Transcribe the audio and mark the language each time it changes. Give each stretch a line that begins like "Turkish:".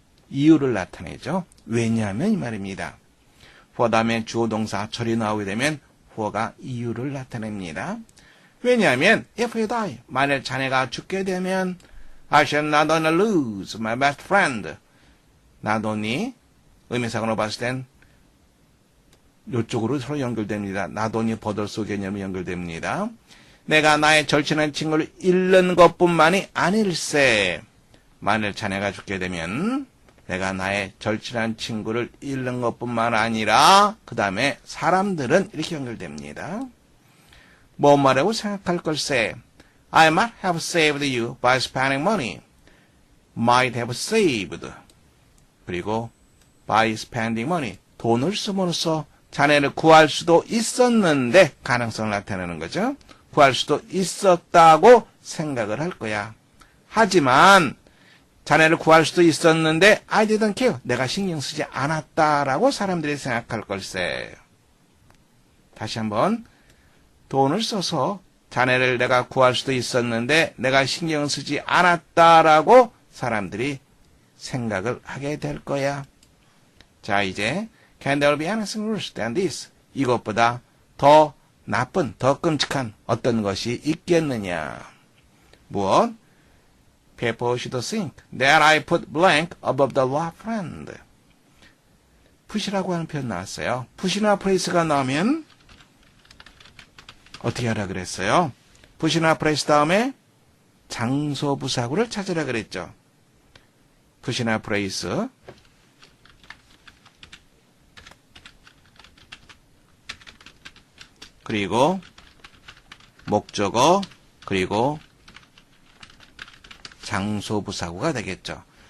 Korean: 이유를 나타내죠. 왜냐하면 이 말입니다. for 다음에 주어 동사 절이 나오게 되면 for가 이유를 나타냅니다. 왜냐하면
English: if you die,
Korean: 만일 자네가 죽게 되면
English: I shall not only lose my best friend. not only
Korean: 의미상으로 봤을 땐 이쪽으로 서로 연결됩니다.
English: not only
Korean: 버덜소 개념이 연결됩니다. 내가 나의 절친한 친구를 잃는 것뿐만이 아닐세. 만일 자네가 죽게 되면 내가 나의 절친한 친구를 잃는 것뿐만 아니라 그 다음에 사람들은 이렇게 연결됩니다. 뭐 말하고 생각할 걸세.
English: I might have saved you by spending money. might have saved.
Korean: 그리고
English: by spending money.
Korean: 돈을 쓰므로써 자네를 구할 수도 있었는데 가능성을 나타내는 거죠. 구할 수도 있었다고 생각을 할 거야. 하지만 자네를 구할 수도 있었는데
English: I didn't care.
Korean: 내가 신경 쓰지 않았다라고 사람들이 생각할 걸세. 다시 한번 돈을 써서 자네를 내가 구할 수도 있었는데 내가 신경 쓰지 않았다라고 사람들이 생각을 하게 될 거야.
English: 자, 이제 Can there be anything worse than this?
Korean: 이것보다 더 나쁜, 더 끔찍한 어떤 것이 있겠느냐? 무엇?
English: People should think that I put blank above the law friend.
Korean: put이라고 하는 표현 나왔어요. put이나 place가 나오면 어떻게 하라 그랬어요? put이나 place 다음에 장소 부사구를 찾으라 그랬죠. put이나 place 그리고 목적어 그리고 장소부사구가 되겠죠.